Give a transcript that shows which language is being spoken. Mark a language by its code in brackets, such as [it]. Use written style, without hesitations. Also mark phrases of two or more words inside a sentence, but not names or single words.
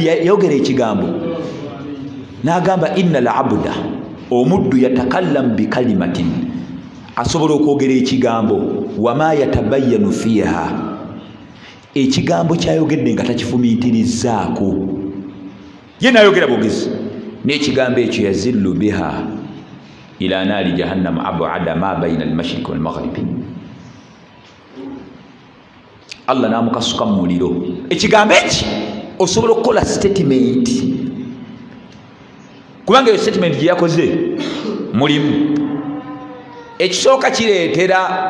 [lg] yayogera ekigambo n'agamba [ar] إن العبد omuddu يتكلم بكلمة [lg] asobola okwogera ekigambo [ar] وما يتبين فيها [lg] ekigambo kyayogedde nga takifumiitirizaako ye nayogera bwogezi n'ekigambo ekyo [ar] يزل بها إلى نار جهنم أبعد ما بين المشرق والمغرب [lg] Allah namukasuka mu muliro ekigambo eki osobola okukola statement kubanga eyo statement gye yakoze mulimu ekisooka kireetera